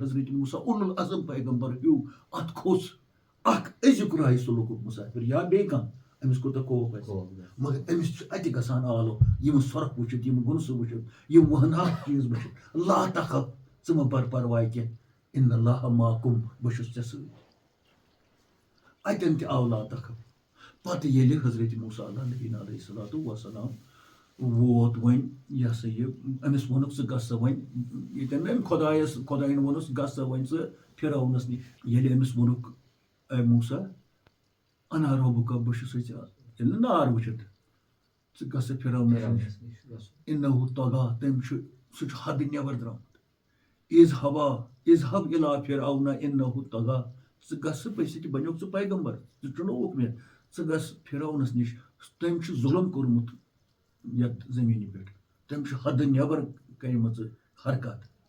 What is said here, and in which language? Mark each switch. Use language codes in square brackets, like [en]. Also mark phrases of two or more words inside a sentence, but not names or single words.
[ks] حضرت موسیٰ اولو العزم پیغمبر ہیوٗ اتھ کھوٚژ اکھ أزیُک راے سلوٗکُک مُسافر یا بیٚیہِ کانٛہہ أمِس کوٗتاہ خوف آسہِ مگر أمِس چھُ اَتہِ گژھان آلو یِم سۄرپھ وٕچھِتھ یِم گُنسہٕ وٕچھِتھ یِم وہناک چیٖز وٕچھِتھ [ar] لا تخف [ks] ژٕ مہٕ بر پرواے کینٛہہ [ar] ان اللہ معکم [ks] بہٕ چھُس ژےٚ سۭتۍ اتٮ۪ن تہِ آو [ar] لا تخف [ks] پتہٕ ییٚلہِ حضرت موسیٰ [ar] علیٰ نبینا علیہ الصلوۃ [ks] والسلام ووت وۄنۍ یہِ ہسا یہِ أمِس ووٚنُکھ ژٕ گژھ سا وۄنۍ ییٚتٮ۪ن نہٕ أمۍ خۄدایَن ووٚنُس گژھ سا وۄنۍ ژٕ فرعونس نِش ییٚلہِ أمِس ووٚنُکھ اے موسیٰ [ar] انا ربُکا [ks] بہٕ چھُسے ژےٚ ییٚلہِ نہٕ نار وٕچھِتھ ژٕ گژھ سا فرعونس نِش [ar] انہُ طغیٰ [ks] تٔمۍ چھُ سُہ چھُ حدٕ نٮ۪بر درٛامُت [ar] اذهب الی فرعون انہُ طغیٰ [ks] ژٕ گژھ سا بٔسِتھ بنیوکھ ژٕ پیغمبر ژٕ چُنووُکھ مےٚ ژٕ گژھ فرعونس نِش تٔمۍ چھُ ظُلم کوٚرمُت یتھ زٔمیٖنہِ پٮ۪ٹھ تٔمۍ چھُ حدٕ نٮ۪بر کٔرمٕژ حرکت